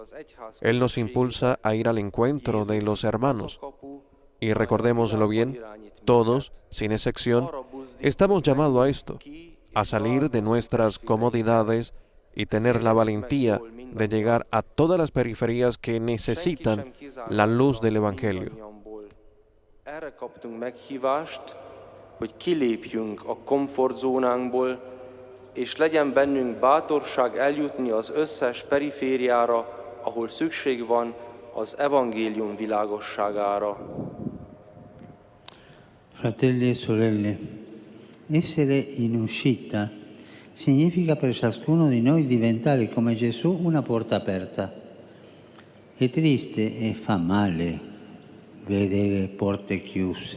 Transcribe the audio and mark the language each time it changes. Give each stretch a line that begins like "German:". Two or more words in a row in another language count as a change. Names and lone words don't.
Spanish: Él nos impulsa a ir al encuentro de los hermanos. Y recordémoslo bien, todos, sin excepción, estamos llamados a esto, a salir de nuestras comodidades y tener la valentía de llegar a todas las periferias que necesitan la luz del Evangelio.
Hungarian: Erre kaptunk meghívást, hogy kilépjünk a komfortzónánkból, és legyen bennünk bátorság eljutni az összes perifériára, ahol szükség van az evangélium világosságára.
Italian: Fratelli e sorelle, essere in uscita significa per ciascuno di noi diventare come Gesù una porta aperta. È triste e fa male vedere porte chiuse.